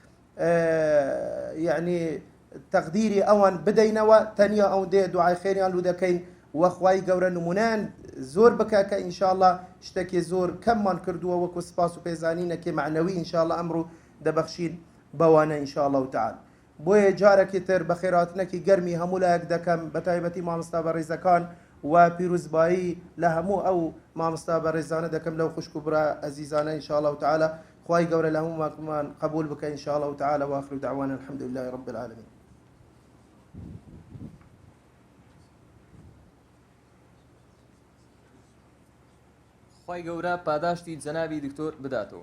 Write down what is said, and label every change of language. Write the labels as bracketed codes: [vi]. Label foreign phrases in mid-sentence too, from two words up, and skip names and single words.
[ckb] یعنی تەقدیری ئەوان بدەینەوە تەنیا ئەو دێ دوعای خێریان لو دەکەین وەخوای گەورە نمونەیان زۆر بکە کە ئینشاءالله شتێکی زۆر کەممان کردووە وەکو سپاس و پێزانینەکی معنەوی ئینشاءالله ئەمڕۆ دەبەخشین بەوانە [ar] ئینشاءالله تعالى. [ckb] بۆیە جارێکی تر بە خێراتنەکی گەرمی هەموو لایەک دەکەم بە تایبەتی مامۆستا بەڕێزەکان و پیرۆزبایی لە هەموو ئەو مامۆستا بەڕێزانە دەکەم لەو خوشک و برا ئەزیزانە [ar] ئینشاءالله تعالى. [ckb] خوای گەورە لە هەموومان قبول بکە [ar] ئینشاءالله تعالى وآخر دعوانا الحمد لله رب العالمين. [ckb] خی گەورە پاداشتی جەنابی دکتۆر بداتەوە.